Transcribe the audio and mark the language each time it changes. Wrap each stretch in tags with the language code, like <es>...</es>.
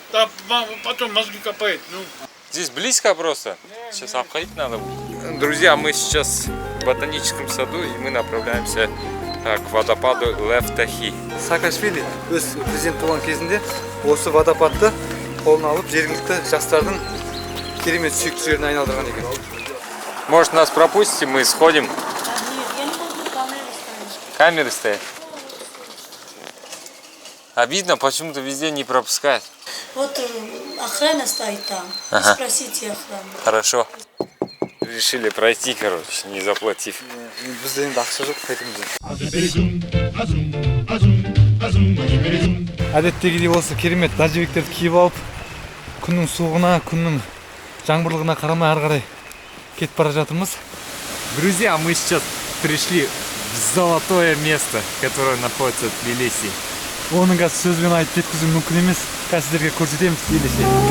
<ru>Да, потом мозги копает, ну. Здесь близко просто. Сейчас обходить надо будет. Друзья, мы сейчас в ботаническом саду, и мы направляемся к водопаду Лев-Тахи.</ru> <kk>Саакашвили өз президент болған кезінде осы водопадты қолына алып жергілікті жастардың керемет сүйікті жеріне айналдырған екен.</kk> <ru>Может, нас пропустите, мы сходим? Я не буду Камеры стоят. Обидно, почему-то везде не пропускают. Вот охрана стоит там. Ага. Спросите охрану. Хорошо. Решили пройти, короче, не заплатив.</ru> <kk>Бізде енді ақша жоқ, қайтеміз. Әдеттегідей осы керемет дәлжібектерді киіп алып, күннің суығына, күннің жаңбырлығына қарамай ары қарай кетіп бара жатырмыз.</kk> <ru>Друзья, мы сейчас пришли в золотое место, которое находится в Тбилиси.</ru> <kk>Оның қазір сөзбен айтып жеткізу мүмкін емес. Қазір сіздерге көрсетеміз. Елесе.</kk>